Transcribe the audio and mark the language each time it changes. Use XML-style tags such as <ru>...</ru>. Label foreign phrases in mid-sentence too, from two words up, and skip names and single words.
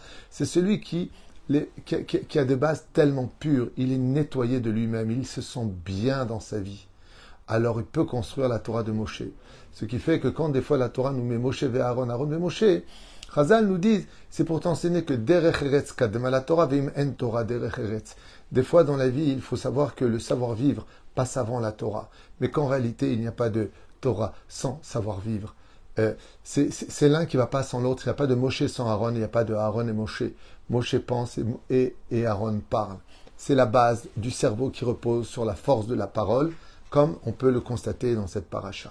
<fr>C'est celui qui a des bases tellement pures, il est nettoyé de lui-même, il se sent bien dans sa vie. Alors il peut construire la Torah de Moshe. Ce qui fait que quand des fois la Torah nous met Moshe vers Aaron, Aaron vers Moshe, Chazal nous dit, c'est pour t'enseigner que</fr> <he>דרך ארץ קדמה לתורה ואם אין תורה דרך ארץ.</he> <fr>Des fois dans la vie, il faut savoir que le savoir-vivre passe avant la Torah. Mais qu'en réalité, il n'y a pas de Torah sans savoir-vivre. C'est l'un qui ne va pas sans l'autre. Il n'y a pas de Moshe sans Aaron, il n'y a pas de Aaron et Moshe. Moshe pense et Aaron parle. C'est la base du cerveau qui repose sur la force de la parole, comme on peut le constater dans cette paracha.</fr>